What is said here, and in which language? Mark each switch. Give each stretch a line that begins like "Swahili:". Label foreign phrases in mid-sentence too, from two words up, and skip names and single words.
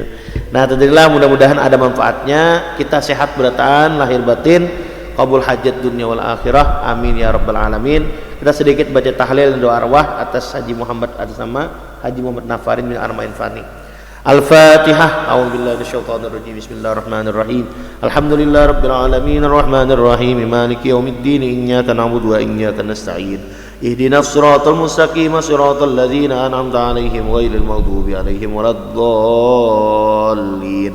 Banjar: Nah, tadilah mudah-mudahan ada manfaatnya, kita sehat beratan lahir batin, qabul hajat
Arabic: الدنيا والآخرة. آمين يا رب العالمين.
Banjar: Kita sedikit baca tahlil dan doa arwah atas Haji Muhammad, atas nama Haji Muhammad Nafarin bin Arma'in Fani. Al-Fatihah.
Arabic: أعوذ بالله من الشيطان الرجيم. بسم الله الرحمن الرحيم. الحمد لله رب العالمين الرحمن الرحيم مالك يوم الدين إياك نعبد وإياك نستعين. اهدنا الصراط المستقيم صراط الذين أنعمت عليهم غير المغضوب عليهم ولا الضالين.